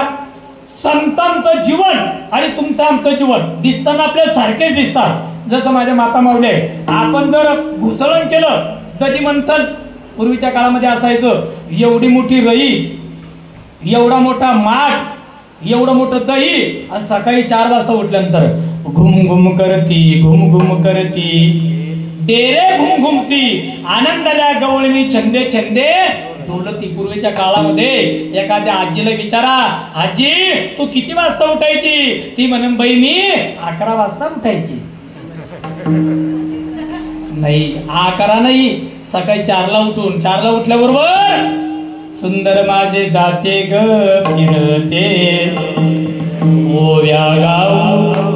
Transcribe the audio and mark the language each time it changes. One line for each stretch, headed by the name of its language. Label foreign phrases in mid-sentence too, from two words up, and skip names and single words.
Marathi: संतांचं जीवन आणि तुमचं आमचं जीवन दिसताना आपल्याला सारखेच दिसतात. जसं माझ्या माता माऊली आहे. आपण जर घुसळण केलं दधी मंथन पूर्वीच्या काळामध्ये असायचं. एवढी मोठी रई, एवढा मोठा माठ, एवढं मोठं दही आणि सकाळी 4 वाजता उठल्यानंतर घुम घुम करती, घुम घुम करती, डेरे घुम घुमती, आनंदाल्या गवळणी छंदे छंदे डोलती. पूर्वीच्या काळामध्ये एखाद्या आजीला विचारा, आजी तू किती वाजता उठायची? ती म्हणून बाई मी 11 वाजता उठायची. नाही 11 नाही, सकाळी 4ला उठून 4ला उठल्याबरोबर सुंदर माझे दाते ग फिरते ओव्या गाव.